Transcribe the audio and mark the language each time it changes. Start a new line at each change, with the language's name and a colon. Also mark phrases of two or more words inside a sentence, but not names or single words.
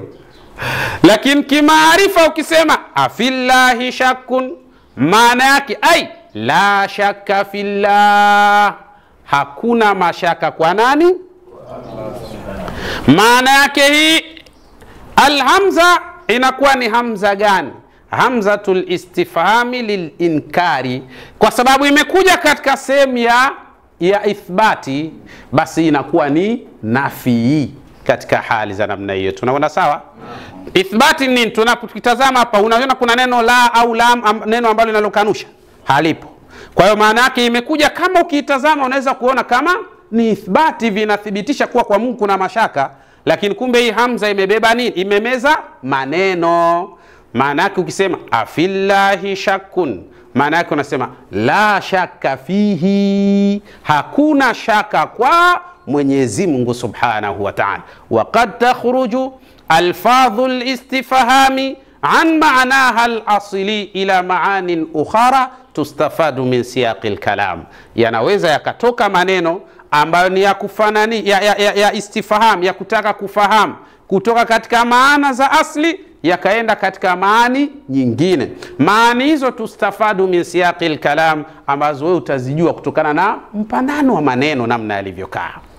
Swahili: Lakini kimaarifa ukisema
Arabic: أفي الله شك,
Swahili: maana yake
Arabic: أي لا شك في الله,
Swahili: hakuna mashaka kwa nani? Maana yake hii alhamza inakuwa ni hamza gani?
Arabic: همزة الاستفهام للإنكار,
Swahili: kwa sababu imekuja katika sehemu ya ithbati, basi inakuwa ni nafi katika hali za namna hiyo. Tunaona sawa? Ithbati ni tunapotazama hapa, unaona kuna neno la au lam, neno ambalo linalokanusha halipo. Kwa hiyo maana yake imekuja, kama ukitazama unaweza kuona kama ni ithbati, vinathibitisha kuwa kwa Mungu kuna mashaka, lakini kumbe hii hamza imebeba nini? Imemeza maneno. Maana yake ukisema
Arabic: أفي الله شك,
Swahili: maana yake unasema
Arabic: لا شك فيه,
Swahili: hakuna shaka kwa Mwenyezi Mungu
Arabic: سبحانه وتعالى. وقد تخرج ألفاظ الاستفهام عن معناها الأصلي إلى معان أخرى تستفاد من سياق الكلام,
Swahili: yanaweza yakatoka maneno ambayo ni ya kufanani ya istifham, ya kutaka kufahamu, kutoka katika maana za asli yakaenda katika maani nyingine. Maani hizo
Arabic: تستفاد من سياق الكلام,
Swahili: ambazo wewe utazijua kutokana na mpanano wa maneno namna yalivyokaa.